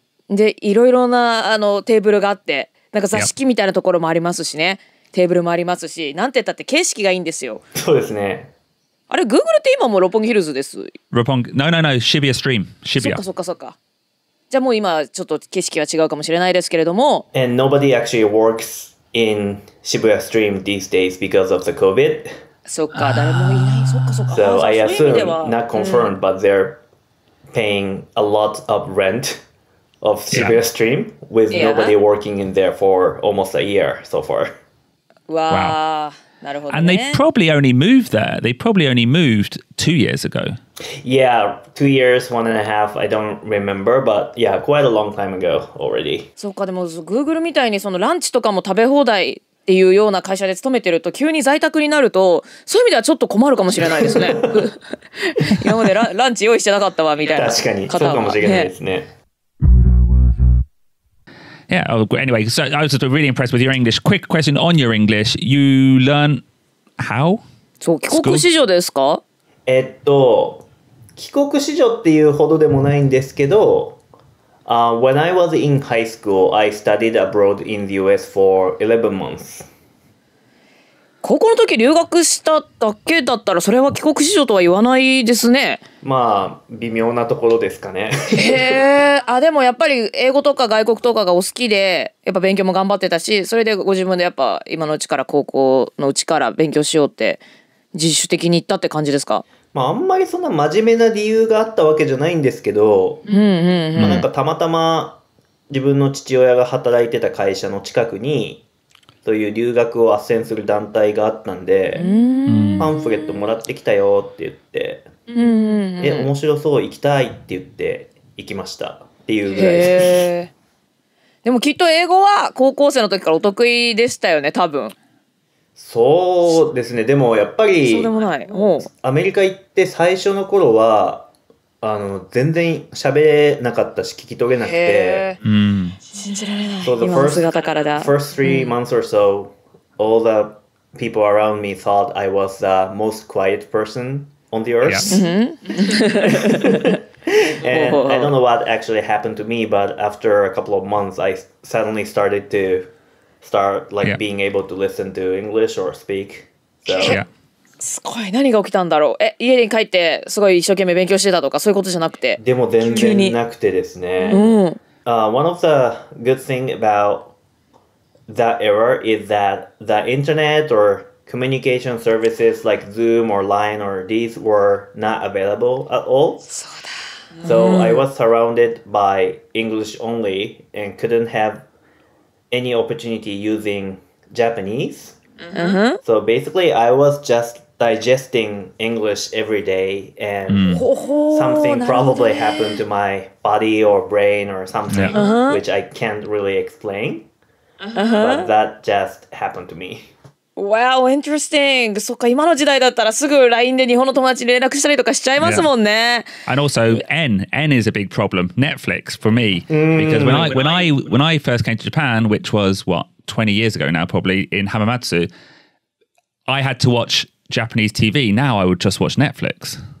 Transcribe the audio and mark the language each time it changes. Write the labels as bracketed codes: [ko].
[ja] で、いろいろなテーブルがあって、なんか座敷みたいなところもありますしね。テーブルもありますし、なんて言ったって景色がいいんですよ。そうですね。あれ、Google って今も六本木ヒルズです。 [en] No, Shibuya Stream. Shibuya. [ja] そっか。じゃあもう今ちょっと景色は違うかもしれないですけれども。 [en] And nobody actually works in Shibuya Stream these days because of the COVID. [ja] そっか、誰もいない。そっか。 [en] So I assume, not confirmed, but they're paying a lot of rent of Shibuya Stream with nobody working in there for almost a year so far. [ja] Wow. なるほどね。 [en] And they probably only moved there. They probably only moved 2 years ago. Yeah, 2 years, 1.5. I don't remember, but yeah, quite a long time ago already. [ja] そうか、でも Google みたいにそのランチとかも食べ放題っていうような会社で勤めてると急に在宅になるとそういう意味ではちょっと困るかもしれないですね。今までランチ用意してなかったわみたいな方は。確かにそうかもしれないですね。 [en] Yeah. Anyway, so I was just really impressed with your English. Quick question on your English. You learn how? [ja] そう、帰国子女ですか？帰国子女っていうほどでもないんですけど、 [en] when I was in high school, I studied abroad in the US for 11 months. [ja] 高校の時留学しただけだったらそれは帰国子女とは言わないですね。まあ微妙なところですかね。でもやっぱり英語とか外国とかがお好きでやっぱ勉強も頑張ってたし、それでご自分でやっぱ今のうちから高校のうちから勉強しようって自主的に言ったって感じですか？まああんまりそんな真面目な理由があったわけじゃないんですけど、なんかたまたま自分の父親が働いてた会社の近くにそういう留学を斡旋する団体があったんで、パンフレットもらってきたよって言って、面白そう行きたいって言って行きましたっていうぐらいです。でもきっと英語は高校生の時からお得意でしたよね、多分。そうですね。でもやっぱりそうでもない。アメリカ行って最初の頃は全然喋れなかったし聞き取れなくて、信じられない。 [en] So the [ja] 今の姿からだ。 [en] first 3 months or so, all the people around me thought I was the most quiet person on the earth. And I don't know what actually happened to me, but after a couple of months, I suddenly started being able to listen to English or speak. So. [ja] すごい、何が起きたんだろう。家に帰ってすごい一生懸命勉強してたとかそういうことじゃなくて。でも全然なくてですね。 [en] One of the good thing about that era is that the internet or communication services like Zoom or Line or these were not available at all. [ja] そうだ。 [en] So I was surrounded by English only and couldn't have any opportunity using Japanese. So basically I was just digesting English every day and something probably happened to my body or brain or something which I can't really explain. But that just happened to me. Wow, interesting. [ja] そっか、今の時代だったらすぐ LINE で日本の友達に連絡したりとかしちゃいますもんね。 [en] And also N is a big problem. Netflix for me because when I first came to Japan, which was 20 years ago now probably in Hamamatsu, I had to watch Japanese TV. Now I would just watch Netflix.